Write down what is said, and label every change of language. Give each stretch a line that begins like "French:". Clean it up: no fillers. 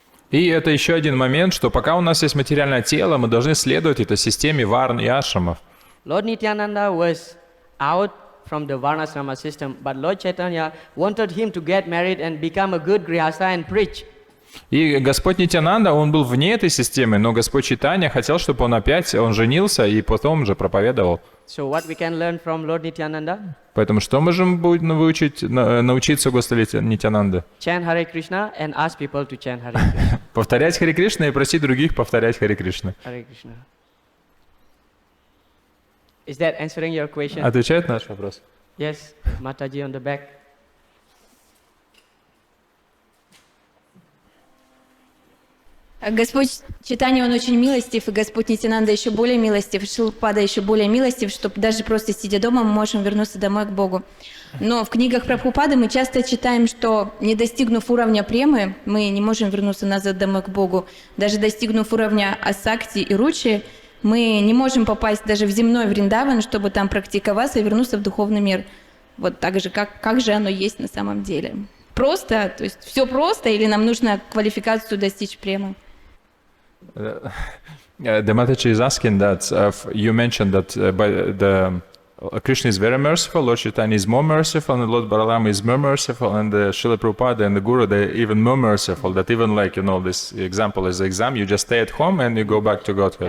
Russian: И это еще один момент, что пока у нас есть материальное тело, мы должны следовать этой системе варн и ашрамов.
English: Lord Nityananda was out from the varna ashrama system, but Lord Chaitanya wanted him to get married and become a good grihastha and preach.
Russian: И Господь Нитянанда, он был вне этой системы, но Господь Чайтанья хотел, чтобы он женился и потом же проповедовал.
English: So what we can learn from Lord Nityananda?
Russian: Поэтому что можем научиться у Господа Нитянанды?
English: Chant Hare Krishna and ask people to chant Hare Krishna.
Russian: Повторять Харе Кришна и просить других повторять Харе Кришна.
English: Hare Krishna. Is that answering your question?
Russian: Отвечает на наш вопрос?
English: Yes, Mataji on the back.
Russian: Господь Чайтанья, он очень милостив, и Господь Нитянанда еще более милостив, Шилпада еще более милостив, чтобы даже просто сидя дома мы можем вернуться домой к Богу. Но в книгах Прабхупады мы часто читаем, что не достигнув уровня премы, мы не можем вернуться назад домой к Богу. Даже достигнув уровня асакти и ручи, мы не можем попасть даже в земной Вриндаван, чтобы там практиковаться и вернуться в духовный мир. Вот так же, как же оно есть на самом деле. Просто, то есть все просто, или нам нужно квалификацию достичь премы?
English: The Mataji is asking that you mentioned that Krishna is very merciful, Lord Chaitanya is more merciful, and Lord Balaram is more merciful, and the Srila Prabhupada and the Guru, they're even more merciful. That even like, this example is the exam, you just stay at home and you go back to Godhead.